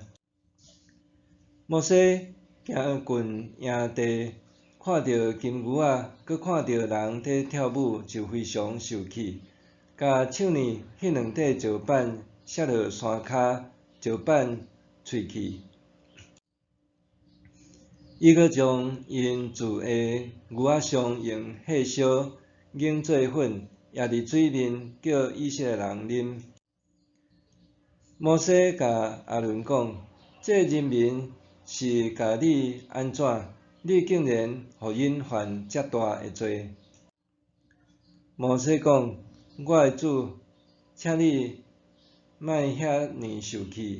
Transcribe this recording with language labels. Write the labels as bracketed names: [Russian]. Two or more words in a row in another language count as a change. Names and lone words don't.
[Min Nan Chinese] 摩西行近营地，看到金牛仔，佮看到人伫跳舞，就非常受气，甲手里迄两块石板摔落山骹，石板碎去。伊阁将因铸的牛仔上用火烧，凝做粉，压伫水面，叫以色列人啉。摩西甲亚伦讲：这人民是甲你安怎？你竟然互因犯遮大的罪？摩西讲：我的主，请你莫遐尼受气。